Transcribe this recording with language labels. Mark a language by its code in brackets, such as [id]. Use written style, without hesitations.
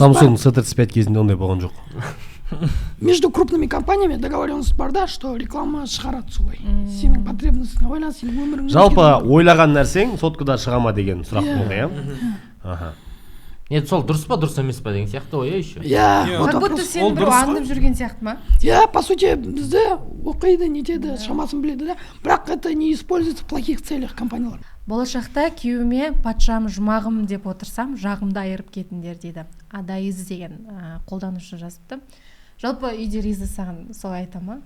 [kk] Samsung C35 кезінде ондай болған жоқ. [ru] Между крупными компаниями договоренность [kk] бар да, [ru] что реклама [kk] шығарады солай. Сенің потребностыңа байланысты, сенің өміріңе. Жалпы ойлаған нәрсең соткада шыға ма деген сұрақ болды, иә? Аха. Нет, сол дұрыс па, дұрыс емес па деген сияқты ой еще. Иә, [ru] Как будто [kk] сен бір аңдып жүрген сияқты ма? Иә, [ru] по сути, [kk] бізде оқиды, нетеді, шамасын біледі да. [ru] Бірақ это не используется в плохих целях компаниялар. [kk] Болашақта күйеуіме патшам жұмағым деп отырсам, жағымды айырып кетіңдер дейді. Адайыз деген қолданушы жазыпты. Жалпы үйде Риза саған солай айта ма?